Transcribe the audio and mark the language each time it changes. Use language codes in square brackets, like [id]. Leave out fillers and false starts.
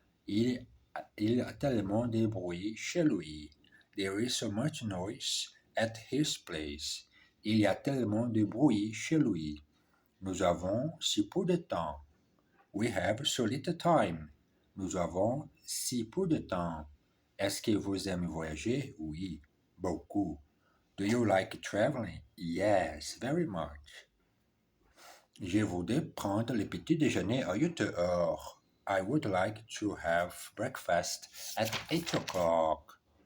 [fr] Il y a tellement de bruit chez lui. [en] There is so much noise at his place. [fr] Il y a tellement de bruit chez lui. Nous avons si peu de temps. [en] We have so little time. [fr] Nous avons si peu de temps. Est-ce que vous aimez voyager? Oui, beaucoup. [en] Do you like traveling? Yes, very much. [fr] Je voudrais prendre le petit déjeuner à 8 heures. [en] I would like to have breakfast at 8 o'clock.